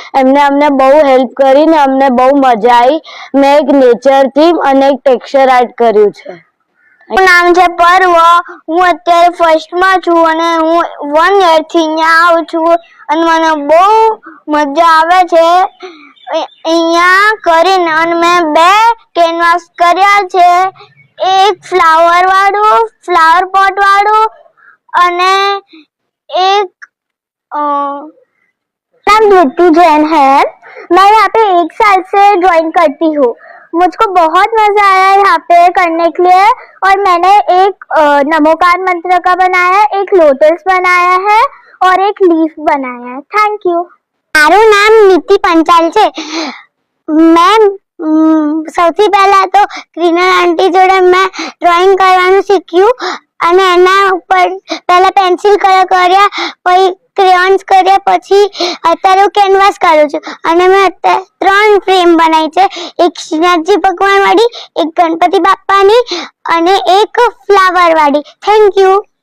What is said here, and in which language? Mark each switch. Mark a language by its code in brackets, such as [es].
[gu] એમને અમને બહુ હેલ્પ કરીને અમને બહુ મજા આવી. મેં એક નેચર થીમ અને એક ટેક્સચર આર્ટ કર્યું છે. મારું નામ છે પર્વ. હું અત્યારે ફર્સ્ટમાં છું અને હું 1 યરથી અહીંયા આવું છું અને મને બહુ મજા આવે છે અહીંયા કરીને. અને મેં 2 કેનવાસ કર્યા છે, એક फ्लावर वाड़ू, फ्लावर पॉट वाड़ू અને [hi] एक नाम धृति जैन है। मैं यहाँ पे 1 साल से ड्राइंग करती हूँ। मुझको बहुत मजा आया यहाँ पे करने के लिए। और मैंने एक नमोकार मंत्र का बनाया है, एक लोटस बनाया है और एक लीफ बनाया है। [en] Thank you. [hi] मारू नाम नीति पंचाल है। [gu] मैं સૌથી પહેલા તો ક્રિનલ આંટી જોડે મેં ડ્રોઈંગ કરવાનું શીખ્યું અને એના ઉપર પહેલા પેન્સિલ કલર કર્યા, પછી ક્રેયોન્સ કર્યા, પછી અત્યારે હું કેનવાસ કરું છું અને મેં અત્યારે 3 ફ્રેમ બનાવી છે, એક શ્રીનાથજી ભગવાન વાળી, એક ગણપતિ બાપ્પાની અને એક ફ્લાવર વાળી। Thank you.